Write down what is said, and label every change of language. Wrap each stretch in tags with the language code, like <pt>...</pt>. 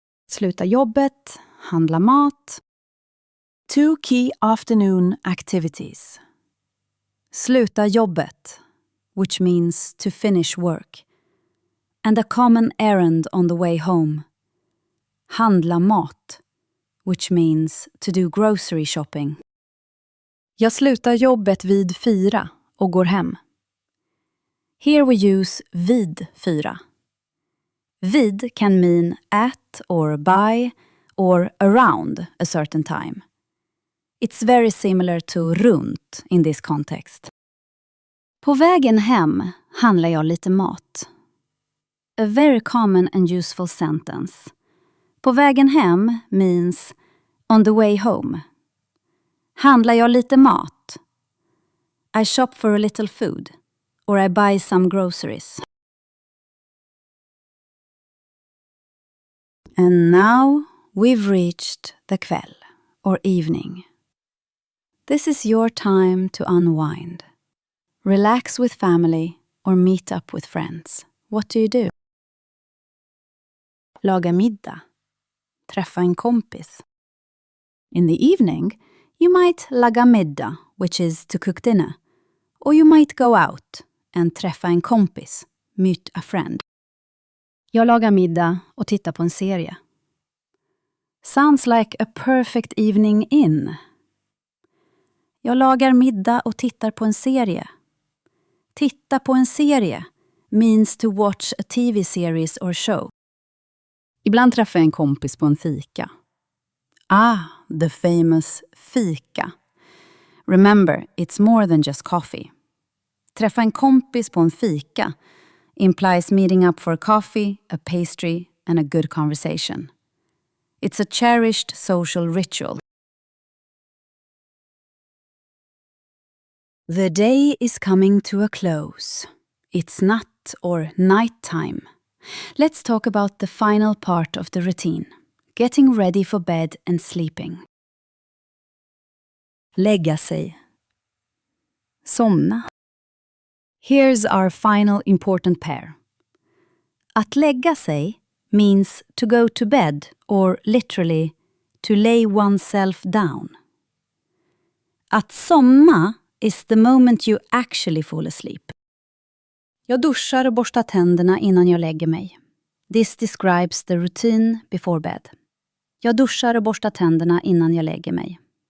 <sv>Sluta jobbet, handla mat.</sv> <en>Two key afternoon activities.</en> <sv>Sluta jobbet,</sv> <en>which means to finish work, and a common errand on the way home.</en> <sv>Handla mat,</sv> <en>which means to do grocery shopping.</en> <sv>Jag slutar jobbet vid 4 och går hem.</sv> <en>Here we use vid 4. Vid can mean at or by or around a certain time. It's very similar to runt in this context.</en> <sv>På vägen hem handlar jag lite mat.</sv> <en>A very common and useful sentence.</en> <sv>På vägen hem</sv> <en>means on the way home.</en> <sv>Handlar jag lite mat?</sv> <en>I shop for a little food. Or I buy some groceries. And now we've reached the kväll, or evening. This is your time to unwind. Relax with family or meet up with friends. What do you do?</en> <sv>Laga middag. Träffa en kompis.</sv> <en>In the evening, you might</en> <sv>laga middag,</sv> <en>which is to cook dinner. Or you might go out and</en> <sv>träffa en kompis,</sv> <en>meet a friend.</en> <sv>Jag lagar middag och tittar på en serie.</sv> <en>Sounds like a perfect evening in.</en> <sv>Jag lagar middag och tittar på en serie. Titta på en serie</sv> <en>means to watch a TV series or show.</en> <sv>Ibland träffar jag en kompis på en fika.</sv> <en>The famous fika. Remember, it's more than just coffee.</en> <sv>Träffa en kompis på en fika</sv> <en>implies meeting up for a coffee, a pastry, and a good conversation. It's a cherished social ritual. The day is coming to a close. It's natt or night time. Let's talk about the final part of the routine. Getting ready for bed and sleeping.</en> <sv>Lägga sig. Somna.</sv> <en>Here's our final important pair.</en> <sv>Att lägga sig</sv> <en>means to go to bed or literally to lay oneself down.</en> <sv>Att somna</sv> <en>is the moment you actually fall asleep.</en> <sv>Jag duschar och borstar tänderna innan jag lägger mig.</sv> <en>This describes the routine before bed.</en> <sv>Jag duschar och borstar tänderna innan jag lägger mig.</sv>